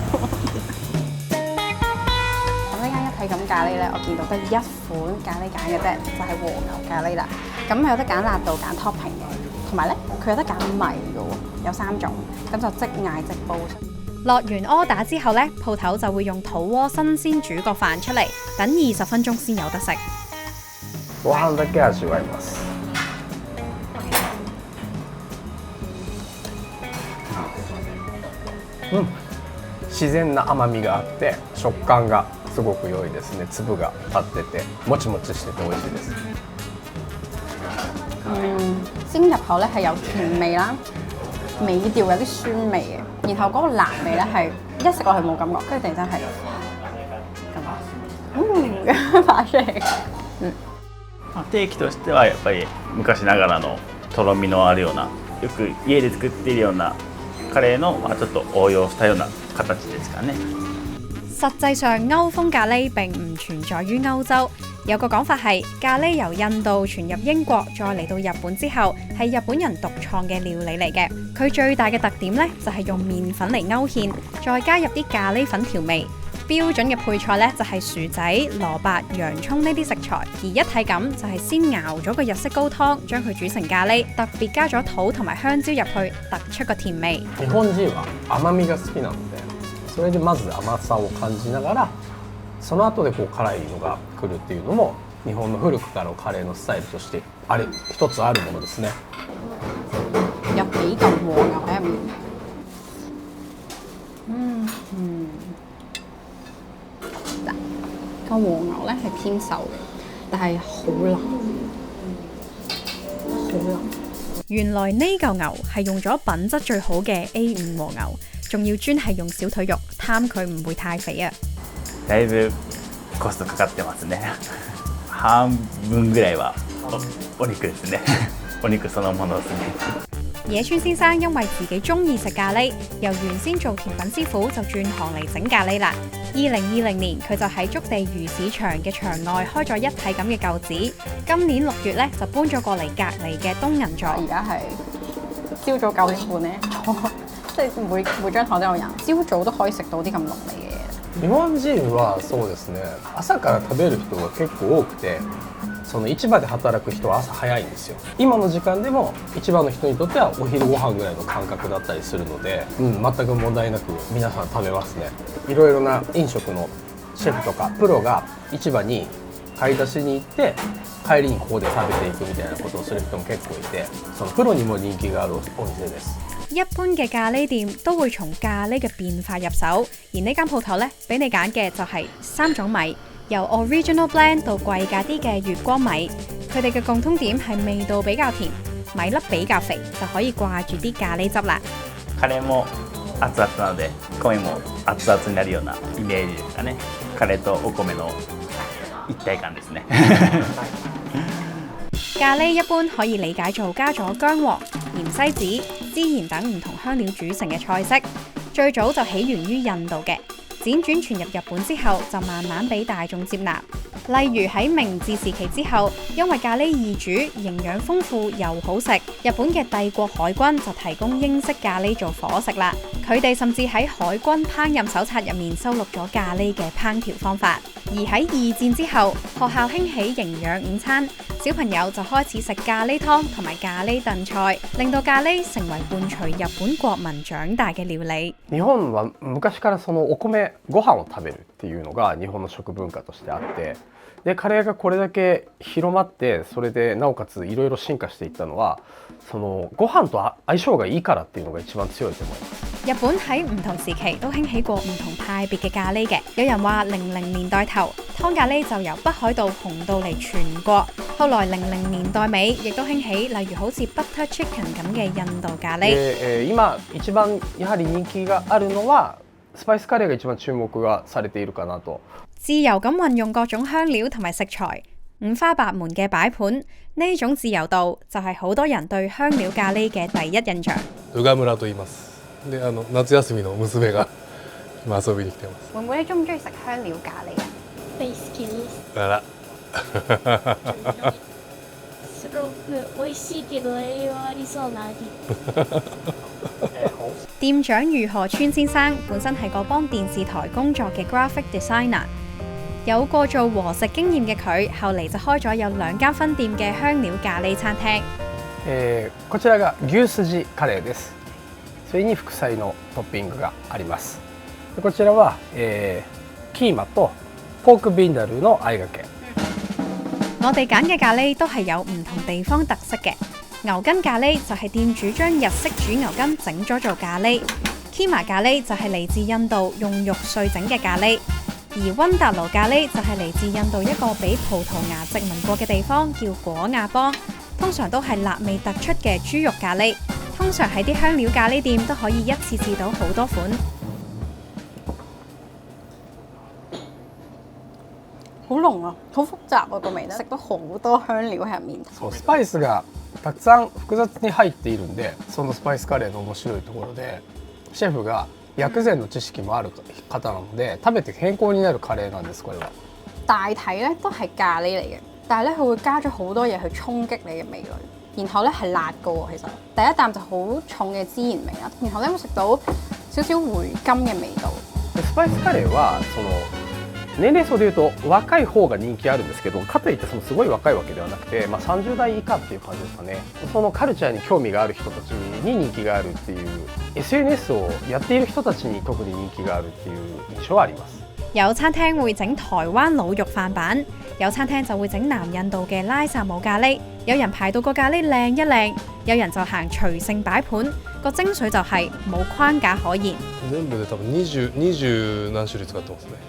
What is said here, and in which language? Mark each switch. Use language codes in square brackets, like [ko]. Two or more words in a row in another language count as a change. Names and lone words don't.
[yue] 咁呢間一體感咖喱咧，我見到得1款咖喱揀嘅啫，就係和牛咖喱啦。咁有得揀辣度、揀 topping 嘅，同埋咧佢有得揀米嘅喎，有3種，咁就即嗌即煲。落完 order 之後呢，鋪頭就會用土鍋新鮮煮個飯出嚟，等20分鐘先有得食。 [ja] ご飯だけ味わいます。自然な甘みがあって食感がすごく良いですね。粒が立っててもちもちしてて美味しいです。 [yue] 先入口咧係有甜味啦，尾調有啲酸味嘅，然後嗰個辣味咧係一食落去冇感覺，跟住突然間係咁發出嚟。 [ja] 定期としてはやっぱり昔ながらのとろみのあるような、よく家で作っているようなカレーのちょっと応用したような形ですかね。 [yue] 實際上歐風咖喱並唔存在於歐洲，有個講法係咖喱由印度傳入英國，再嚟到日本之後係日本人獨創嘅料理嚟嘅。佢最大嘅特點呢，就係用麵粉嚟勾芡，再加入啲咖喱粉調味。標準嘅配菜呢，就係薯仔、蘿蔔、洋葱呢啲食材，而一體咁就係先熬咗個日式高湯，將佢煮成咖喱，特別加咗土同埋香蕉入去，突出個甜味。 [ja] 日本人は甘みが好きなので、それでまず甘さを感じながら、その後でこう辛いのが来るっていうのも日本の古くからのカレーのスタイルとして一つあるものですね。 [yue] 有幾嚿和牛喺入面。個和牛咧係偏瘦嘅，但係好腍，好腍。原來呢嚿牛係用咗品質最好嘅 A5 和牛，仲要專係用小腿肉，貪佢唔會太肥啊！ [ja] だいぶコストかかってますね。半分ぐらいはお肉ですね。お肉そのものですね。 [yue] 野村先生因為自己中意食咖喱，由原先做甜品師傅就轉行嚟整咖喱啦。2020年佢就喺築地魚市場嘅場外開咗一體咁嘅舊址，今年6月咧就搬咗過嚟隔離嘅東銀座。而家係朝早9點半咧，即係每張台都有人，朝早都可以食到啲咁濃味嘅嘢。 [ja] 日本人はそうですね、朝から食べる人が結構多くて、 その市場で働く人は朝早いんですよ。今の時間でも市場の人にとってはお昼ご飯ぐらいの感覚だったりするので、全く問題なく皆さん食べますね。いろいろな飲食のシェフとかプロが市場に買い出しに行って帰りにここで食べていくみたいなことをする人も結構いて、そのプロにも人気があるお店です。 [yue] 一般嘅咖喱店都會從咖喱嘅變化入手，而呢間鋪頭呢，俾你揀嘅就係3種米，由 Original Blend 到貴價啲嘅月光米。佢哋嘅共通點係味道比較甜，米粒比較肥，就可以掛住啲咖喱汁啦。 [ja] カレーも熱々なので米も熱々になるようなイメージですかね。カレーとお米の一體感ですね。 [yue] 咖喱一般可以理解做加咗薑黃、芫茜子、孜然等唔同香料煮成嘅菜式，最早就起源於印度嘅，輾轉傳入日本之後就慢慢俾大眾接納。例如喺明治時期之後，因為咖喱易煮、營養豐富又好食，日本嘅帝國海軍就提供英式咖喱做伙食啦。佢哋甚至喺海軍烹飪手冊入面收錄咗咖喱嘅烹調方法。而喺二戰之後，學校興起營養午餐，小朋友就開始食咖喱湯同埋咖喱燉菜，令到咖喱成為伴隨日本國民長大嘅料理。 [ja] 日本は昔からそのお米ご飯を食べるっていうのが日本の食文化としてあって、でカレーがこれだけ広まって、それでなおかついろいろ進化していったのは、そのご飯と相性がいいからっていうのが一番強いと思います。 [yue] 日本喺唔同時期都興起過唔同派別嘅咖喱嘅，有人話00年代頭湯咖喱就由北海道紅到嚟全國，後來00年代尾亦都興起，例如好似 [en] Butter Chicken [yue] 咁嘅印度咖喱。 [ja] 今一番やはり人気があるのはスパイスカレーが一番注目がされているかなと。 [yue] 自由咁運用各種香料同埋食材，五花八門嘅擺盤，呢種自由度就係好多人對香料咖喱嘅第一印象。 [ja] 宇賀村と言います。で、夏休みの娘が今遊びに来てます。 [yue] 妹妹你中唔中意食香料咖喱啊？ [ja] 大好きです。あら。すごく美味しいけど栄養ありそうな味。 [yue] 店長如何川先生本身係個幫電視台工作嘅 [en] graphic designer， [yue] 有過做和食經驗嘅佢，後嚟就開咗有2間分店嘅香料咖喱餐廳。 [ja] こちらが牛すじカレーです。それに副菜のトッピングがあります。こちらは、キーマとポークビンダルのあえがけ。 [yue] 我哋揀嘅咖喱都係有唔同地方特色嘅。牛筋咖喱就係店主將日式煮牛筋整咗做咖喱 ，Kima 咖喱就係嚟自印度用肉碎整嘅咖喱，而溫達盧咖喱就係嚟自印度一個俾葡萄牙殖民過嘅地方叫果亞邦，通常都係辣味突出嘅豬肉咖喱。通常喺啲香料咖喱店都可以一次試到好多款。好濃啊，好複雜啊個味，食到好多香料喺入面。 [ja] そうスパイスがたくさん複雑に入っているんで、そのスパイスカレーの面白いところで、シェフが薬膳の知識もある方なので、食べて健康になるカレーなんです。これは [yue] 大體咧都係咖喱嚟嘅，但係咧佢會加咗好多嘢去衝擊你嘅味蕾，然後咧係辣嘅喎。其實第一啖就好重嘅孜然味啦，然後咧會食到少少回甘嘅味道。 [ja] スパイスカレーはその年齢層でいうと若い方が人気あるんですけど、かといってそのすごい若いわけではなくて、30代以下っていう感じですかね。そのカルチャーに興味がある人たちに人気があるっていう SNS をやっている人たちに特に人気があるっていう印象はあります。 [yue] 有餐廳會整台灣滷肉飯版，有餐廳就會整南印度嘅拉薩姆咖喱，有人排到個咖喱靚一靚，有人就行隨性擺盤，個精髓就係冇框架可言。 [ja] 全部で多分20何種類使ってますね。